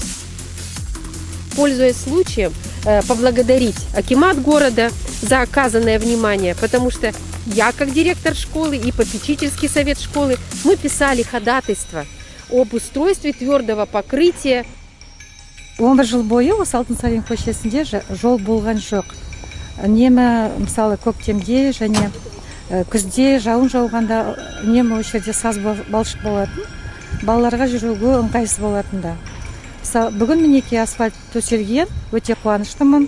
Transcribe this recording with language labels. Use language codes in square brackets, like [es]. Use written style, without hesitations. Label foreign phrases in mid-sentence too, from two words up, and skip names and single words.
[ru] Пользуясь случаем, поблагодарить акимат города за оказанное внимание, потому что я, как директор школы и попечительский совет школы, мы писали ходатайство об устройстве твердого покрытия. [kk] 11 жыл бойы осы Алтынсарин көшесінде жол болған жоқ. Үнемі мысалы көктемде және күзде жауын жауғанда үнемі осы жерде саз балшық болатын. Балаларға жүруге ыңғайсыз болатын да. Бүгін мінекей асфальт төселген, өте қуаныштымын.